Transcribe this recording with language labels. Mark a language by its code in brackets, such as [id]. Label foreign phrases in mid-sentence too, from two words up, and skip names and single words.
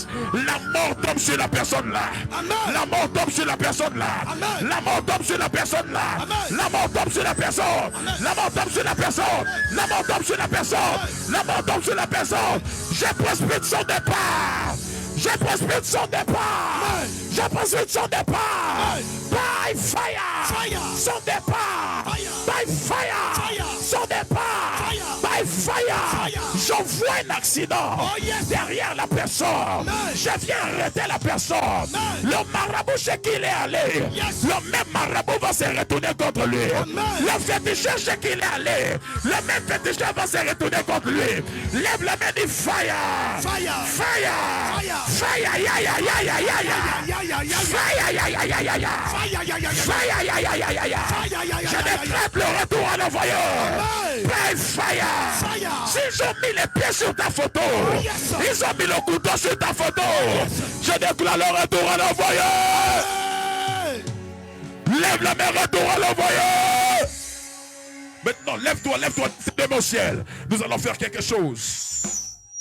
[fr] La mort tombe sur la personne là. La mort tombe sur la personne là. La mort tombe sur la personne là. La mort tombe sur la personne. La mort tombe sur la personne. La mort tombe sur la personne. La mort tombe sur la personne. Je prospère son départ. Je prospère son départ. Je prospère son départ. [en] By fire. [fr] Son départ. [en] By fire. [fr] Son départ. [en] By fire. [fr] J'envoie un accident derrière la personne. Je viens arrêter la personne. Le marabout chez qui il est allé, le même marabout va se retourner contre lui. Le féticheur chez qui il est allé, le même féticheur va se retourner contre lui. Lève la main, dit [en] fire. Fire. Fire. Fire. Ya ya ya ya ya ya. Fire. Ya ya ya ya ya. Fire. Ya ya ya ya ya. [fr] Je décrète le retour à l'envoyeur. [en] By fire. Fire. [fr] S'ils ont mis les pieds sur ta photo, [en] yes. [fr] ils ont mis le couteau sur ta photo, je déclare le retour à l'envoyé. Hey. Lève la main, retour à l'envoyé. Maintenant, lève-toi, c'est mon ciel. Nous allons faire quelque chose.